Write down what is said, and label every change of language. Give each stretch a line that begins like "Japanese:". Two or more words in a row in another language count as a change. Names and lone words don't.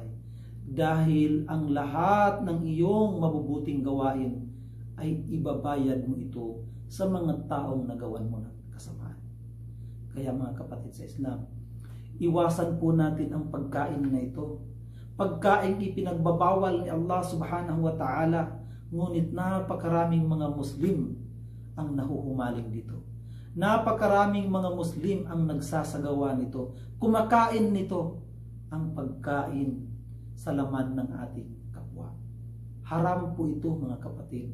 Filipino: Dahil ang lahat ng iyong mabubuting gawain ay ibabayad mo ito sa mga taong nagawan mo ng kasamaan. Kaya mga kapatid sa Islam, iwasan po natin ang pagkain na ito. Pagkain ipinagbabawal ni
Arabic: الله سبحانه وتعالى,
Filipino: ngunit napakaraming mga Muslim ang nahuhumaling dito. Napakaraming mga Muslim ang nagsasagawa nito. Kumakain nito ang pagkain sa laman ng ating kapwa. Haram po ito mga kapatid.